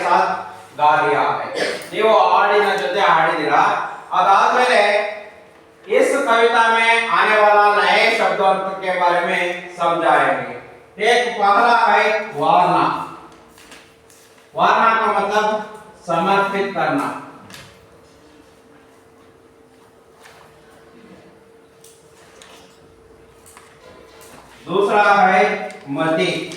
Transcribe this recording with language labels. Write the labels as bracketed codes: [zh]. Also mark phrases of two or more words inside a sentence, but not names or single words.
[hi] साथ गा दिया है [kn] ನೀವು ಹಾಡಿನ ಜೊತೆ ಹಾಡಿದಿರಾ ಅದಾದ್ಮೇಲೆ [hi] इस कविता में आने वाला नए शब्दों के बारे में समझाएंगे एक पहला है वारना वारना का मतलब समर्पित करना दूसरा है मति